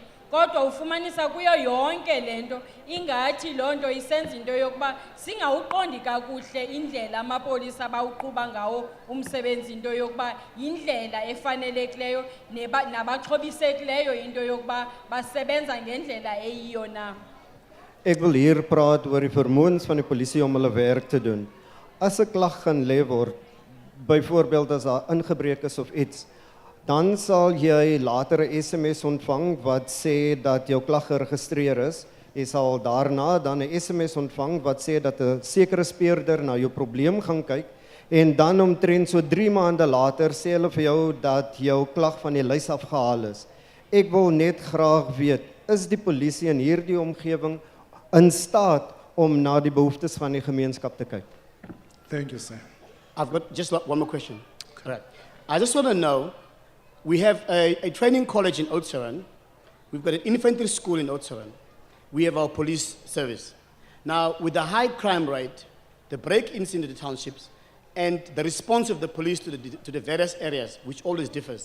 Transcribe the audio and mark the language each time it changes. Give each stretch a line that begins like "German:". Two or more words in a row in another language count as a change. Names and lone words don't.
Xhosa: Kodwa ufumanisa kuyo yonke lento ingathi lonto isenza into yokuba singawuqondi kakuhle indlela amapolisa abawuqhuba ngawo umsebenzi into yokuba indlela efanelekileyo nabaxhobisekileyo into yokuba basebenza ngendlela eyiyo na.
Afrikaans: Ek wil hier praat oor die vermoëns van die polisie om hulle werk te doen. As 'n klag gaan lê word, byvoorbeeld as daar ingebreek is of iets, dan sal jy later 'n SMS ontvang wat sê dat jou klag geregistreer is. Jy sal daarna dan 'n SMS ontvang wat sê dat 'n sekere speurder na jou probleem gaan kyk en dan omtrent so 3 maande later sê hulle vir jou dat jou klag van die lys afgehaal is. Ek wil net graag weet, is die polisie in hierdie omgewing in staat om na die behoeftes van die gemeenskap te kyk?
English: Thank you, sir. I've got just one more question. Correct. I just want to know, we have a training college in Oudtshoorn. We've got an infantry school in Oudtshoorn. We have our police service. Now, with the high crime rate, the break-ins into the townships, and the response of the police to the various areas, which always differs.